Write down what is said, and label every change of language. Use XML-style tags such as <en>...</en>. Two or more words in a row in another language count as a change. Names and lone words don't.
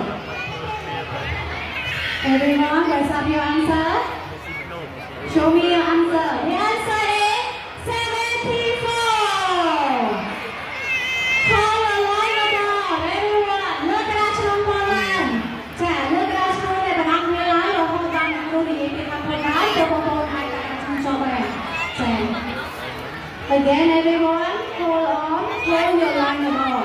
<en>Everyone, raise up your answer. Show me your answer. The answer is 74. Call your line above. Everyone, look at us from the line.</en> <km>ចា</km> <en>look at us from the line</en> <km>រហូតដល់អ្នកគ្រូនិយាយពីខាងផ្នែកទៅបងប្អូនអាចដាក់ក្នុងចូលបានចា</km> <en>Again, everyone, hold on, hold your line above.</en>